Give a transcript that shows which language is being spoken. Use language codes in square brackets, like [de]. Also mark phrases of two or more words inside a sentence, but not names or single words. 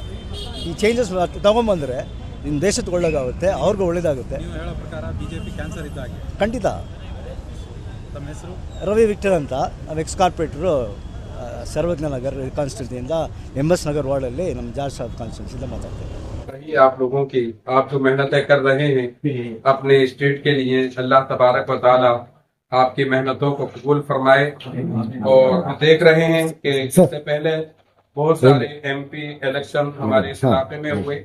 [kn] ಈ ಚೇಂಜಸ್ ತೊಗೊಂಬಂದರೆ ನಿಮ್ಮ ದೇಶದ ಒಳ್ಳೆಯದಾಗುತ್ತೆ, ಅವ್ರಿಗೂ ಒಳ್ಳೆಯದಾಗುತ್ತೆ. ನೀವು ಹೇಳೋ ಪ್ರಕಾರ BJP ಕ್ಯಾನ್ಸರ್ ಇದ್ದಾಗೆ ಖಂಡಿತ. ತಮ್ಮ ಹೆಸರು? ರವಿ ವಿಕ್ಟರ್ ಅಂತ, ನಾವು [en] ex corporator [kn] ಸರ್ವಜ್ಞನಗರ್ ಕಾನ್ಸ್ಟಿಟ್ಯೂನ್ಸಿಯಿಂದ MS ನಗರ್ ವಾರ್ಡಲ್ಲಿ ನಮ್ಮ ಜಾರ್ಜ್ ಸಾಹೇಬ್ ಕಾನ್ಸ್ಟಿಟ್ಯೂನ್ಸಿಯಿಂದ ಮಾತಾಡ್ತೇವೆ. [hi] आप लोगों की आप जो मेहनतें कर रहे हैं अपने स्टेट के लिए, [ar] الله تبارك وتعالى [hi] आपकी मेहनतों को कबूल फरमाए। और हम देख रहे हैं कि इससे पहले बहुत सारे [en] MP election [hi] हमारे इस इलाके में हुए।